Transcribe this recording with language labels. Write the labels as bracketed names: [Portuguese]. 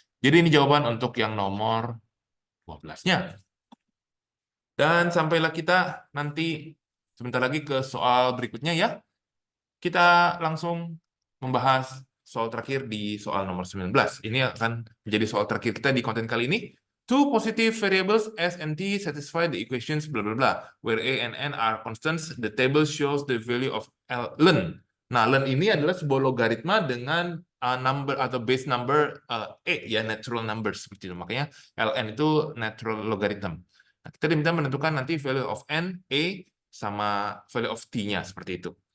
[Indonesian] Jadi ini jawaban untuk yang nomor 12-nya. Dan sampailah kita nanti sebentar lagi ke soal berikutnya ya. Kita langsung membahas soal terakhir di soal nomor 19. Ini akan menjadi soal terakhir kita di konten kali ini. [English] Two positive variables S and T satisfy the equations bla bla bla, where A and N are constants. The table shows the value of ln. [Indonesian] Nah, ln ini adalah sebuah logaritma dengan number atau base number A ya, natural number seperti itu. Makanya ln itu natural logarithm. Nah, kita diminta menentukan nanti [English] value of n, A, [Indonesian] sama [English] value of t- [Indonesian] nya seperti itu.